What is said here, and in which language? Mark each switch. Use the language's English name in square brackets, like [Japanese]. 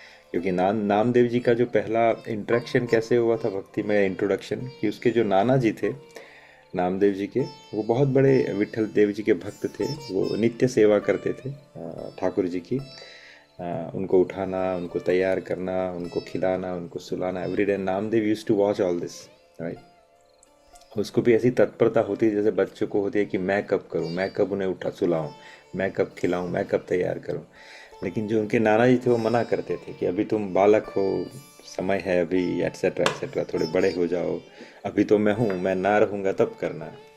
[Hindi] क्योंकि नामदेव जी का जो पहला इंट्रैक्शन कैसे हुआ था भक्ति में, इंट्रोडक्शन, कि उसके जो नाना जी थे नामदेव जी के, वो बहुत बड़े विट्ठल देव जी के भक्त थे। वो नित्य सेवा करते थे ठाकुर जी की। उनको उठाना, उनको तैयार करना, उनको खिलाना, उनको सुलाना, [English] Everyday Namdev used to watch all this, right. [Hindi] उसको भी ऐसी तत्परता होती है जैसे बच्चों को होती है कि मैं कब करूं, मैं कब उन्हें उठा सुलाऊं, मैं कब खिलाऊं, मैं कब तैयार करूं। लेकिन जो उनके नाना जी थे वो मना करते थे कि अभी तुम बालक हो, समय है अभी, एट्सेट्रा एट्सेट्रा, थोड़े बड़े हो जाओ, अभी तो मैं हूँ, मैं ना रहूँगा तब करना।